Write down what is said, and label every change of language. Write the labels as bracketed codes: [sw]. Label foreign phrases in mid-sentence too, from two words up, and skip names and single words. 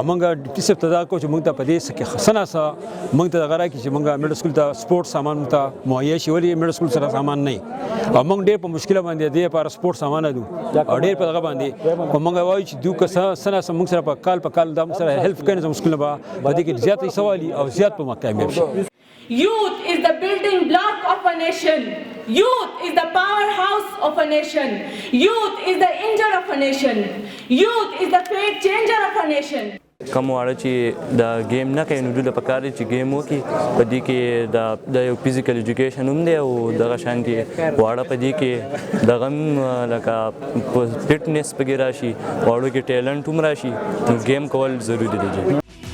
[ps] موږ ډیپټي صاحب ته دا کوو چې موږ ته په دې څه کې ښه ناڅه موږ ته دغه راکړي چې موږ [en] middle school [ps] ته سپورټ سامان موږ ته مهیا شي ولې [en] middle school [ps] سره سامان نه او موږ ډېر په مشکله باندې دې لپاره سپورټ سامان دو او ډېر په دغه باندې خو موږ وایو چې دوی که څه ناڅه موږ سره په کال دا موږ سره هیلپ کوي زموږ سکول به په دې کې زیات سوالي او زیات په کامیاب شي. [en] Youth is the building block of a nation. Youth is the powerhouse of a nation. Youth is the engine of a nation. Youth is the fate changer of a nation. [ps] کوم واړه چې د گیم نه کوي نو دوی له پکار دي چې گیم وکړي په دې کې د یو [en] physical education [ps] هم دی او دغه شانتي واړه په دې کې دغه هم لکه فټنس پکې راشي واړو کې ټیلنټ هم راشي نو گیم کول ضروري دی.